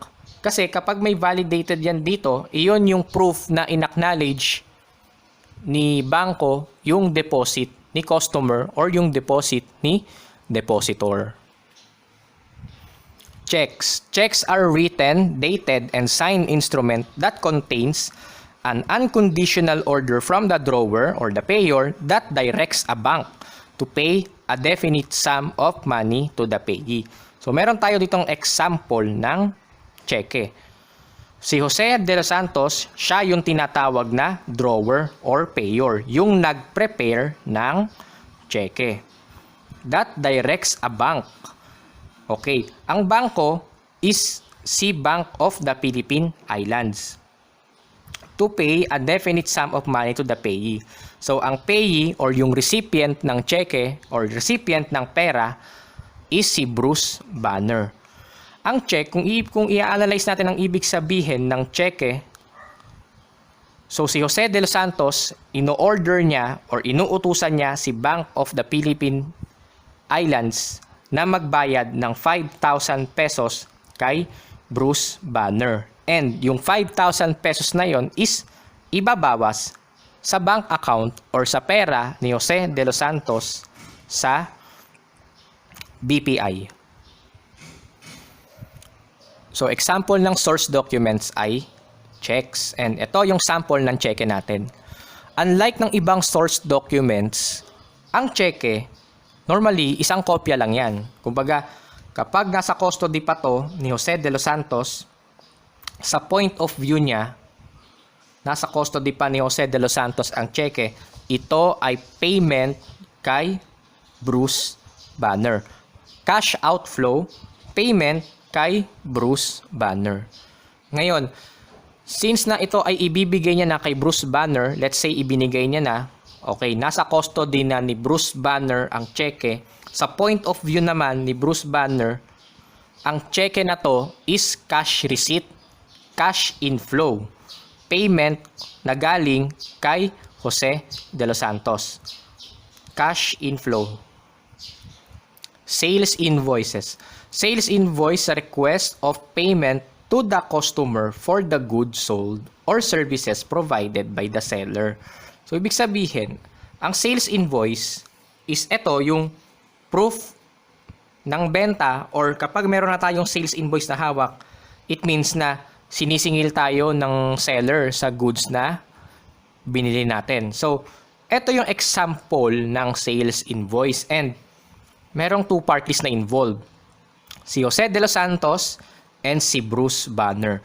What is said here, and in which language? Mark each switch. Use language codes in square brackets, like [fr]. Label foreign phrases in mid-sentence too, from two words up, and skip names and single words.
[tl] Kasi kapag may validated yan dito, iyon yung proof na in-acknowledge ni bangko yung deposit ni customer or yung deposit ni depositor. [en] Checks. Checks are written, dated, and signed instrument that contains an unconditional order from the drawer or the payer that directs a bank to pay a definite sum of money to the payee. [tl] So, meron tayo ditong example ng cheque. Si Jose de los Santos, siya yung tinatawag na [en] drawer or payer, [tl] yung nag-prepare ng cheque. [en] That directs a bank. [tl] Okay, ang bangko is si Bank of the Philippine Islands [en] to pay a definite sum of money to the payee. [tl] So, ang [en] payee or [tl] yung recipient ng [en] cheque or recipient [tl] ng pera is si Bruce Banner. Ang check, kung i-analyze natin ang ibig sabihin ng cheque, so si Jose de los Santos, ino-order niya or inuutusan niya si Bank of the Philippine Islands na magbayad ng 5,000 pesos kay Bruce Banner. And yung 5,000 pesos na yon is ibabawas sa [en] bank account [tl] or sa pera ni Jose de los Santos sa BPI. [en] So, example ng source documents ay checks. [tl] And ito yung sample ng cheque natin. Unlike ng ibang [en] source documents, [tl] ang cheque, normally, isang kopya lang yan. Kumbaga, kapag nasa custody pa to ni Jose de los Santos, sa [en] point of view [tl] niya, nasa custody pa ni Jose de los Santos ang cheque, ito ay payment kay Bruce Banner. [en] Cash outflow, payment kay Bruce Banner. [tl] Ngayon, Since na ito ay ibibigay niya na kay Bruce Banner, [en] let's say [tl] ibinigay niya na, okay, nasa custody na ni Bruce Banner ang cheque. Sa [en] point of view [tl] naman ni Bruce Banner, ang cheque na to is [en] cash receipt, cash inflow, payment [tl] na galing kay Jose de los Santos. [en] Cash inflow. Sales invoices. Sales invoice, request of payment to the customer for the goods sold or services provided by the seller. [tl] So, ibig sabihin, ang [en] sales invoice [tl] is ito yung proof ng benta, or kapag meron na tayong [en] sales invoice [tl] na hawak, [en] it means [tl] na sinisingil tayo ng seller sa goods na binili natin. So, ito yung example ng [en] sales invoice, [tl] and merong [en] two parties [tl] na involved. Si Jose de los Santos and si Bruce Banner.